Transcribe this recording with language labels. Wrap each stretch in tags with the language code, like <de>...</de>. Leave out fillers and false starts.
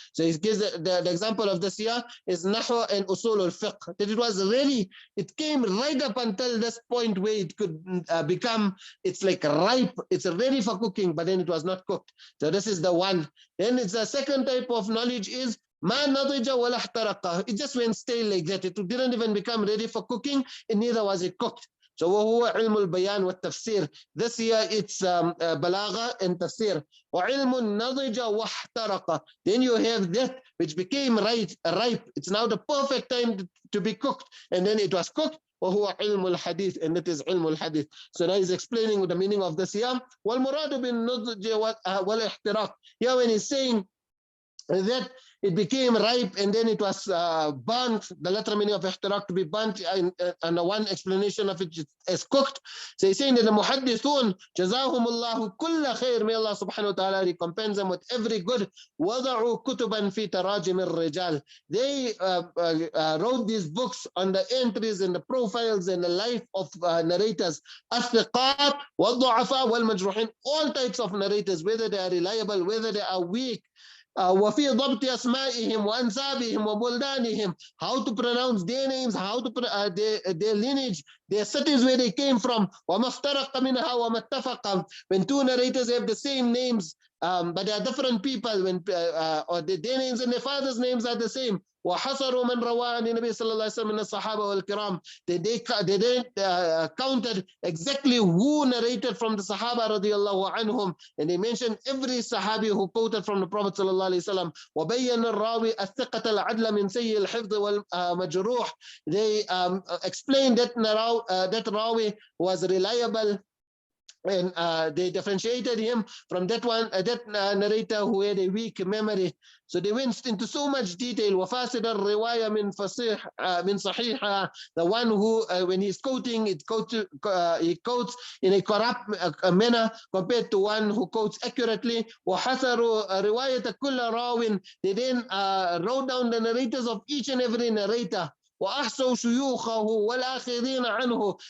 <en>So he gives the example of this here is Nahwa and Usul al-Fiqh, that it was ready, it came right up until this point where it could become, it's like ripe, it's ready for cooking, but then it was not cooked. So this is the one. Then it's the second type of knowledge is</en> <ar>Ma nadija wala ihtaraqa.</ar> <en>It just went stale like that. It didn't even become ready for cooking, and neither was it cooked.</en> <ar>So وهو علم البيان والتفسير.</ar> <en>This here it's balagha and tafsir.</en> <ar>وعلم النضج واحترق.</ar> <en>Then you have that which became ripe. It's now the perfect time to be cooked, and then it was cooked.</en> <ar>وهو علم الحديث,</ar> <en>and it is</en> <ar>علم الحديث.</ar> <en>So now he's explaining the meaning of this here.</en> <ar>والمراد بالنضج والاحتراق.</ar> <en>Here when he's saying that it became ripe and then it was burnt. The literal meaning of ihtiraq, to be burnt, and one explanation of it is cooked. So he's saying that the muhaddithun, jazahumullahu kulla khair, may Allah subhanahu wa ta'ala recompense them with every good.</en> <ar>وَضَعُوا كُتُبًا فِي تَرَاجِمِ الرِّجَالِ.</ar> <en>They wrote these books on the entries and the profiles and the life of narrators.</en> <ar>الثقات والضعفاء والمجروحين,</ar> <en>all types of narrators, whether they are reliable, whether they are weak.</en> <ar>وفي ضبط أسمائهم وأنسابهم وبلدانهم,</ar> <en>how to pronounce their names, how to their lineage, their cities where they came from.</en> <ar>وما افترق منها وما اتفق.</ar> <en>When two narrators have the same names, but they are different people, when or their names and their father's names are the same.</en> <ar>وحصروا من روى عن النبي صلى الله عليه وسلم من الصحابة والكرام.</ar> <en>They counted exactly who narrated from the Sahaba radiallahu anhum, and they mentioned every Sahabi who quoted from the Prophet</en> <ar>صلى الله عليه وسلم. وبين الراوي الثقة العدل من سيء الحفظ والمجروح.</ar> <en>They explained that Rawi was reliable, and they differentiated him from that narrator who had a weak memory. So they went into so much detail.</en> <ar>وفاسد الرواية من صحيحة,</ar> <en>the one who when he's quoting he quotes in a corrupt manner compared to one who quotes accurately.</en> <ar>وحصروا رواية كل راو,</ar> <en>they then wrote down the narrators of each and every narrator.</en> <ar>وأحصوا شيوخه والآخرين عنه.</ar>